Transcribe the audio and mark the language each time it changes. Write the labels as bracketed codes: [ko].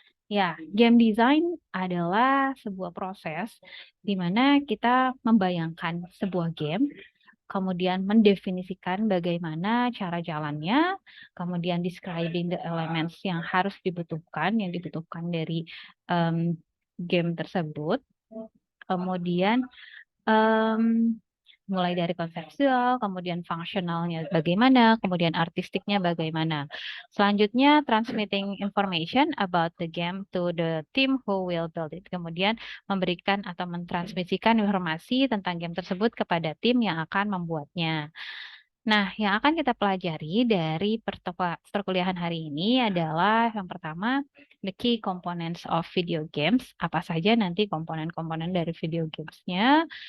[id] Ya, game design adalah sebuah proses di mana kita membayangkan sebuah game, kemudian mendefinisikan bagaimana cara jalannya, kemudian [en] describing the elements [id] yang harus yang dibutuhkan dari game tersebut, kemudian mulai dari konseptual, kemudian fungsionalnya bagaimana, kemudian artistiknya bagaimana. Selanjutnya, [en] transmitting information about the game to the team who will build it. [id] Kemudian memberikan atau mentransmisikan informasi tentang game tersebut kepada tim yang akan membuatnya. Nah, yang akan kita pelajari dari perkuliahan hari ini adalah yang pertama, [en] the key components of video games. [id] Apa saja nanti komponen-komponen dari video gamesnya.